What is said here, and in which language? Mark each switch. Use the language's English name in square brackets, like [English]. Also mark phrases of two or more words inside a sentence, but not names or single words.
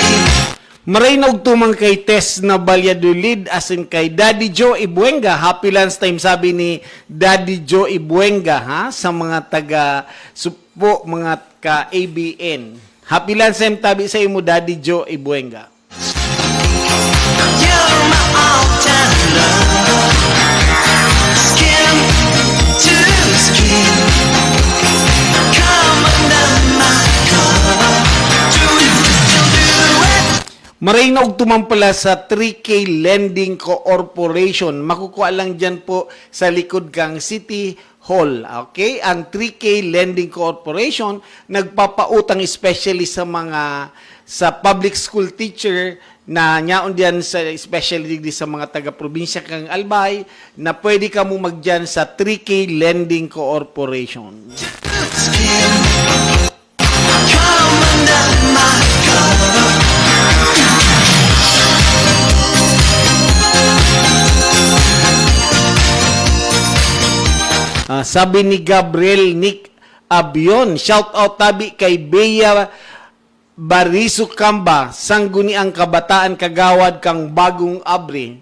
[Bikol] Maray na og tumang kay Tess na Valladolid asin kay Daddy Joe Ibuenga. [English] Happy lunch time [Bikol] sabi ni Daddy Joe Ibuenga ha sa mga taga supo mga ka ABN. [English] Happy lunch time [Bikol] tabi sa imo Daddy Joe Ibuenga. [English] You're my all-time love. Skin to skin. Come under my cover. Do we still do it? [Bikol] Maray na og tumang pala sa 3K Lending Corporation. Makukuha lang dyan po sa likod kang City Hall. Okay? Ang 3K Lending Corporation nagpapautang especially sa mga sa [English] public school teacher [Bikol] na nyaon diyan sa especially sa mga taga-probinsya kang Albay na pwede ka mo magdiyan sa 3K Lending Corporation. [English] Skin. Come under my cover. [Bikol] Sabi ni Gabriel Nick Abion, [English] shout out [Bikol] tabi kay Bea Barisu Kamba, sangguni ang kabataan kagawad kang bagong abre.